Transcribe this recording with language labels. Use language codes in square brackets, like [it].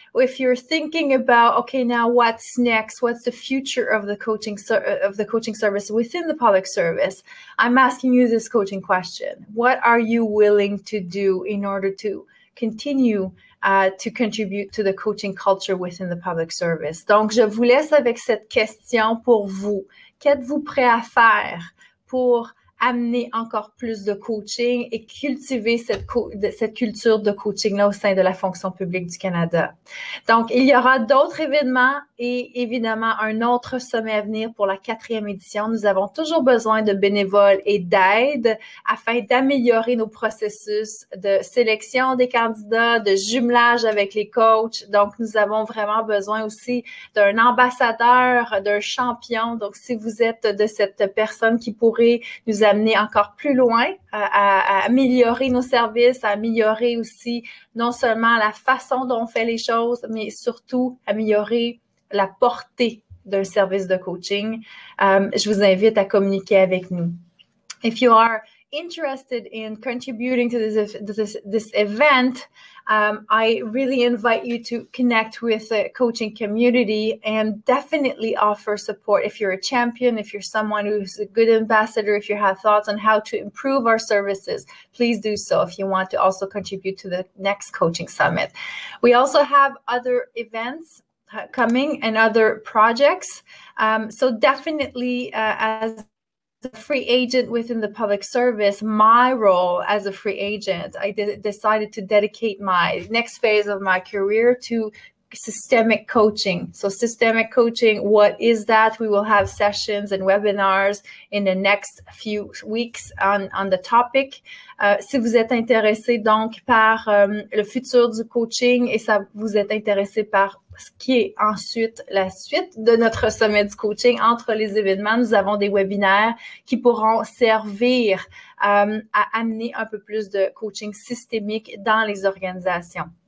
[en] Or if you're thinking about, okay, now what's next? What's the future of the coaching service within the public service? I'm asking you this coaching question. What are you willing to do in order to continue to contribute to the coaching culture within the public service? [fr] Donc, je vous laisse avec cette question pour vous. Qu'êtes-vous prêt à faire pour amener encore plus de coaching et cultiver cette culture de coaching-là au sein de la fonction publique du Canada? Donc, il y aura d'autres événements et évidemment un autre sommet à venir pour la 4e édition. Nous avons toujours besoin de bénévoles et d'aide afin d'améliorer nos processus de sélection des candidats, de jumelage avec les coachs. Donc, nous avons vraiment besoin aussi d'un ambassadeur, d'un champion. Donc, si vous êtes de cette personne qui pourrait nous amener encore plus loin, à améliorer nos services, à améliorer aussi non seulement la façon dont on fait les choses, mais surtout améliorer la portée d'un service de coaching, je vous invite à communiquer avec nous. [en] If you are interested in contributing to this event, I really invite you to connect with the coaching community and definitely offer support. If you're a champion, if you're someone who's a good ambassador, if you have thoughts on how to improve our services, please do so if you want to also contribute to the next coaching summit. We also have other events coming and other projects. So definitely as a free agent within the public service, my role as a free agent, I decided to dedicate my next phase of my career to systemic coaching. So systemic coaching, what is that? We will have sessions and webinars in the next few weeks on the topic. [fr] Si vous êtes intéressé donc par le futur du coaching et ça vous êtes intéressé par ce qui est ensuite la suite de notre sommet du coaching, entre les événements, nous avons des webinaires qui pourront servir à amener un peu plus de coaching systémique dans les organisations.